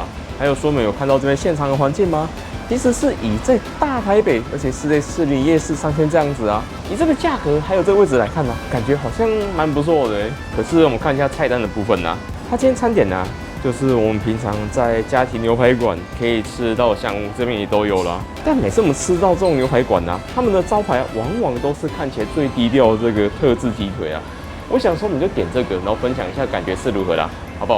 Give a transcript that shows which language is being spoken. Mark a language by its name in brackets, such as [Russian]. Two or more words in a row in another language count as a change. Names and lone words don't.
[Chinese] 還有說沒有看到這邊現場的環境嗎？其實是以在大台北，而且是在士林夜市上圈這樣子啊。以這個價格還有這個位置來看呢，感覺好像蠻不錯的。可是我們看一下菜單的部分啊，它今天餐點呢，就是我們平常在家庭牛排館可以吃到，像這邊也都有啦。但每次我們吃到這種牛排館啊，他們的招牌往往都是看起來最低調的這個特制雞腿啊。我想說，你就點這個，然後分享一下感覺是如何啦，好不好？